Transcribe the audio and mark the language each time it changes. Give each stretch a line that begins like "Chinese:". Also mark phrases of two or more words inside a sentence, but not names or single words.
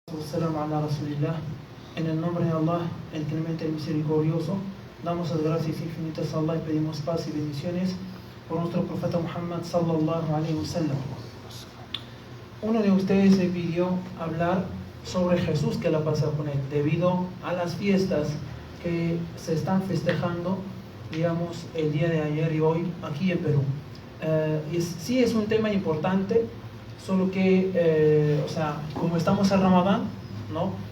Arabic: والسلام على رسول الله.
Spanish: En el nombre de Allah, el clemente y misericordioso, damos las gracias infinitas a Allah y pedimos paz y bendiciones por nuestro profeta Muhammad
Arabic: صلى الله عليه وسلم.
Spanish: Uno de ustedes me pidió hablar sobre Jesús, que la pasa con él, debido a las fiestas que se están festejando, digamos, el día de ayer y hoy aquí en Perú. Sí es un tema importante, solo que, como estamos en Ramadán, ¿no?